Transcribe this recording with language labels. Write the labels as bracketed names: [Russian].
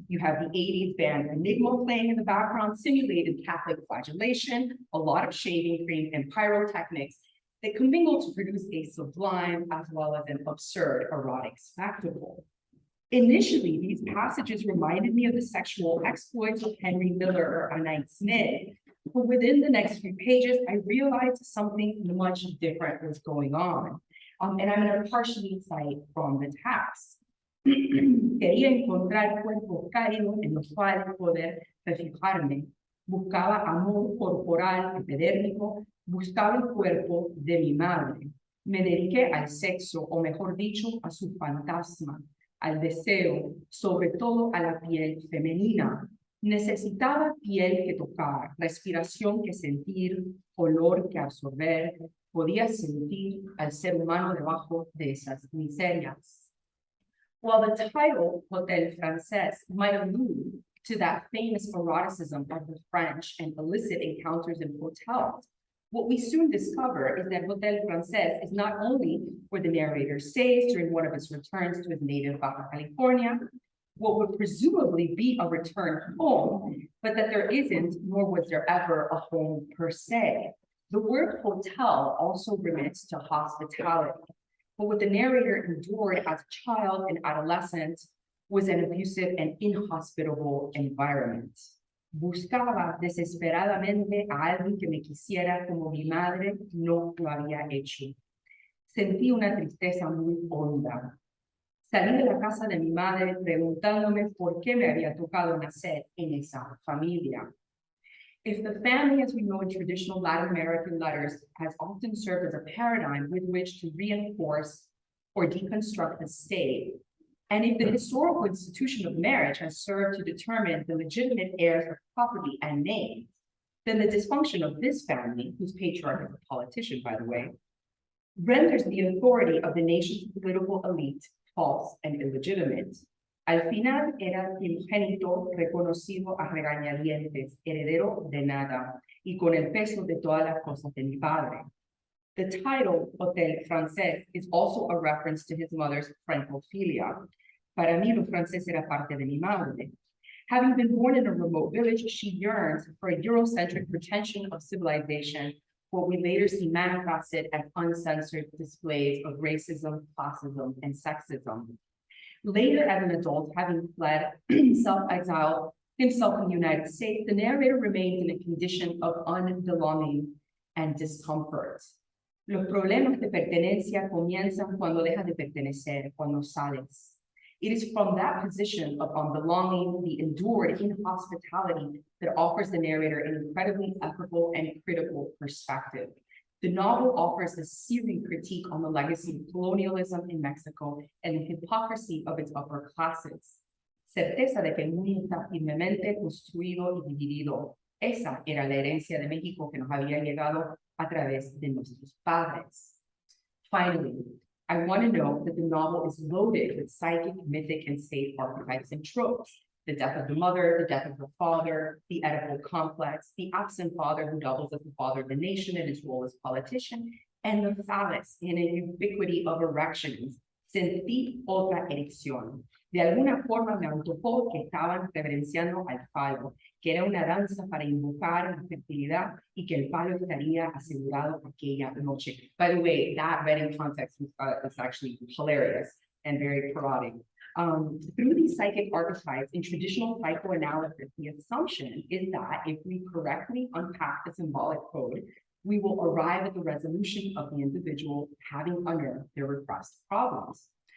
[English] You have the 80s band Enigma playing in the background, simulated Catholic flagellation, a lot of shaving cream, and pyrotechnics that commingle to produce a sublime as well as an absurd erotic spectacle. Initially, these passages reminded me of the sexual exploits of Henry Miller or Anite Smith, but within the next few pages, I realized something much different was going on. And I'm going to partially cite from the text. [Spanish] Quería encontrar cuerpos cálidos en los cuales poder refugiarme. Buscaba amor corporal, epidérmico, buscaba el cuerpo de mi madre. Me dediqué al sexo, o mejor dicho, a su fantasma, al deseo, sobre todo a la piel femenina. Necesitaba piel que tocar, respiración que sentir, olor que absorber. Podía sentir al ser humano debajo de esas miserias. [English] While the title, Hotel Francés, might allude to that famous eroticism of the French and illicit encounters in hotels, what we soon discover is that Hotel Francés is not only where the narrator stays during one of his returns to his native Baja California, what would presumably be a return home, but that there isn't, nor was there ever a home per se. The word hotel also remits to hospitality, but what the narrator endured as a child and adolescent was an abusive and inhospitable environment. [Spanish] Buscaba desesperadamente a alguien que me quisiera como mi madre no lo había hecho. Sentí una tristeza muy honda. Salí de la casa de mi madre preguntándome por qué me había tocado nacer en esa familia. [English] If the family, as we know in traditional Latin American letters, has often served as a paradigm with which to reinforce or deconstruct the state, and if the historical institution of marriage has served to determine the legitimate heirs of property and names, then the dysfunction of this family, whose patriarch is a politician, by the way, renders the authority of the nation's political elite false and illegitimate. [Spanish] Al final era primogénito reconocido a regañadientes, heredero de nada, y con el peso de todas las cosas de mi padre. [English] The title, Hotel Francés, is also a reference to his mother's francophilia. [Spanish] Para mí, lo francés era parte de mi madre. [English] Having been born in a remote village, she yearns for a Eurocentric pretension of civilization, what we later see manifested as uncensored displays of racism, classism, and sexism. Later, as an adult, having fled self-exiled himself in the United States, the narrator remains in a condition of unbelonging and discomfort. [Spanish] Los problemas de pertenencia comienzan cuando dejas de pertenecer, cuando sales. [English] It is from that position of unbelonging, the endured inhospitality, that offers the narrator an incredibly ethical and critical perspective. The novel offers a searing critique on the legacy of colonialism in Mexico and the hypocrisy of its upper classes. [Spanish] Certeza de que el mundo está firmemente construido y dividido. Esa era la herencia de México que nos había llegado a través de nuestros padres. [English] Finally, I want to note that the novel is loaded with psychic, mythic, and state archetypes and tropes. The death of the mother, the death of the father, the Oedipal complex, the absent father who doubles as the father of the nation in his role as politician, and the phallus in a ubiquity of erections. [Spanish] Sentí otra erección. De alguna forma me antojó que estaban reverenciando al palo, que era una danza para invocar la fertilidad y que el palo estaría asegurado aquella noche. [English] By the way, that read in context was actually hilarious and very parodic. Through these psychic archetypes in traditional psychoanalysis, the assumption is that if we correctly unpack the symbolic code, we will arrive at the resolution of the individual having under their repressed problems.